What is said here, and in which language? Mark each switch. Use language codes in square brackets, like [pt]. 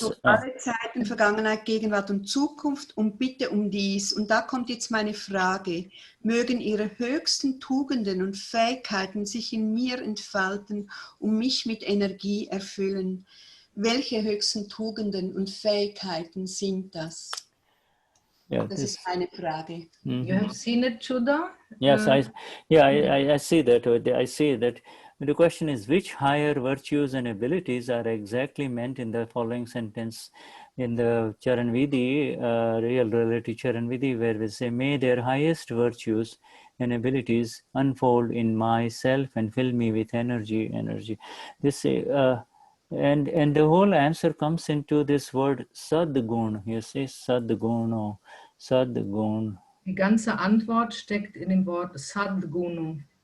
[de] Durch alle Zeiten, Vergangenheit, Gegenwart und Zukunft und bitte um dies. Und da kommt jetzt meine Frage. Mögen ihre höchsten Tugenden und Fähigkeiten sich in mir entfalten und mich mit Energie erfüllen. Welche höchsten Tugenden und Fähigkeiten sind das? [en] Yeah, [de] das ist meine Frage. [en] You have seen it, Shuddha? Yes, I see that. I see that. The question is, which higher virtues and abilities are exactly meant in the following sentence in the Charanvidi, real relative Charanvidi, where we say, may their highest virtues and abilities unfold in myself and fill me with energy. This and the whole answer comes into this word Sadgun. You say Sadguno, Sadgun. [de] Die ganze Antwort steckt in dem Wort Sadgunu.